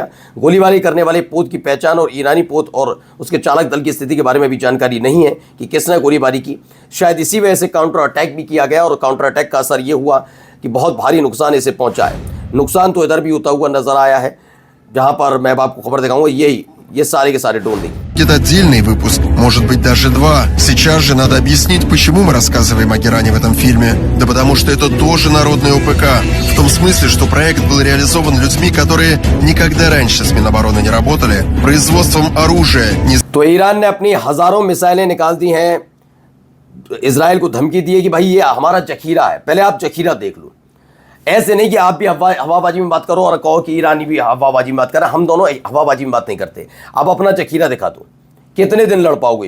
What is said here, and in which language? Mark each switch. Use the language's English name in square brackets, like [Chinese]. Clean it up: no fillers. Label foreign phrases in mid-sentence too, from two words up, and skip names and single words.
[Hindi] गोलीबारी करने वाले पोत की पहचान और ईरानी पोत और उसके चालक दल की स्थिति के बारे में भी जानकारी नहीं है कि किसने गोलीबारी की। शायद इसी वजह से [English] counter attack [Hindi] भी किया गया और [English] counter attack [Hindi] का असर यह हुआ कि बहुत भारी नुकसान इसे पहुंचा है। नुकसान तो इधर भी होता हुआ नजर आया है, जहां पर मैं आपको खबर दिखाऊंगा। ये सारे के सारे ड्रोन देखिए। [Russian] Это отдельный выпуск, может быть даже 2. Сейчас же надо объяснить, почему мы рассказываем о Геране в этом фильме. Да потому что это тоже народный ОПК. В том смысле, что проект был реализован людьми, которые никогда раньше с Минобороны не работали, производством оружия не... [Hindi] तो ईरान ने अपनी हजारों मिसाइलें निकाल दी हैं, इजराइल को धमकी दी है कि भाई ये हमारा जखीरा है, पहले आप जखीरा देख लो। ऐसे नहीं कि आप भी हवाबाजी में बात करो और कहो कि ईरानी भी हवाबाजी में बात कर रहे हैं। हम दोनों हवाबाजी में बात नहीं करते। आप अपना जखीरा दिखा दो, कितने दिन लड़ पाओगे?